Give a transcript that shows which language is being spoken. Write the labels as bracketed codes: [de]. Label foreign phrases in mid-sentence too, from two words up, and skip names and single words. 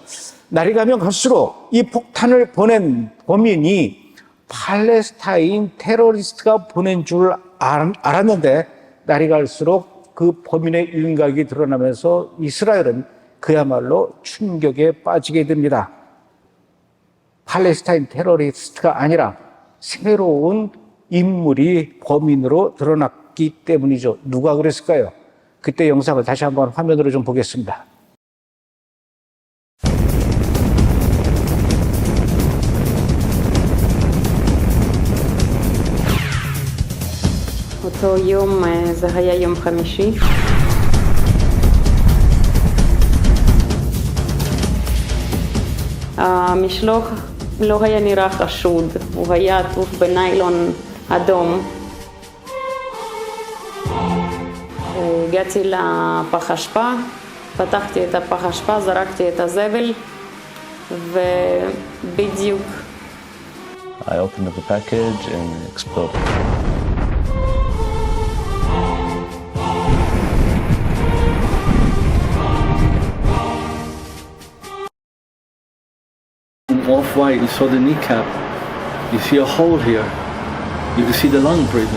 [ko] 날이 가면 갈수록 이 폭탄을 보낸 범인이 팔레스타인 테러리스트가 보낸 줄 알았는데 날이 갈수록 그 범인의 일각이 드러나면서 이스라엘은 그야말로 충격에 빠지게 됩니다. 팔레스타인 테러리스트가 아니라 새로운 인물이 범인으로 드러났기 때문이죠. 누가 그랬을까요? 그때 영상을 다시 한번 화면으로 좀 보겠습니다. [he] אותו יום, זה היה יום חמישי. המשלוח לא היה נראה חשוד, הוא היה עטוף בניילון אדום. הגעתי לפח אשפה, פתחתי את הפח אשפה, זרקתי את הזבל, ובדיוק. [en] I opened up the package and it exploded. Off-white, you saw the kneecap, you see a hole here, you can see the lung breathing.